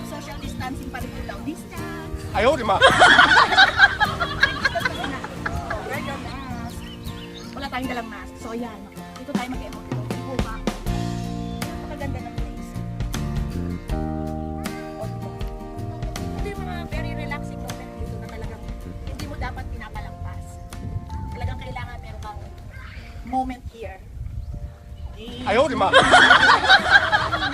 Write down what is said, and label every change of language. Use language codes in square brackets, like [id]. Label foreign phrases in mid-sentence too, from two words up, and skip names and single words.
[en] social distancing [tl] pa rin daw. Distance. [zh] 哎呦我的妈！ [en] Wear your mask. [tl] Wala tayong dalang mask. So yan. Dito tayo mag-emote. Ipo ka. Napakaganda ng place. Ito yung mga [en] very relaxing moment [tl] dito na talagang hindi mo dapat pinapalampas. Talagang kailangan meron kang [en] moment here. [zh] 哎呦我的妈！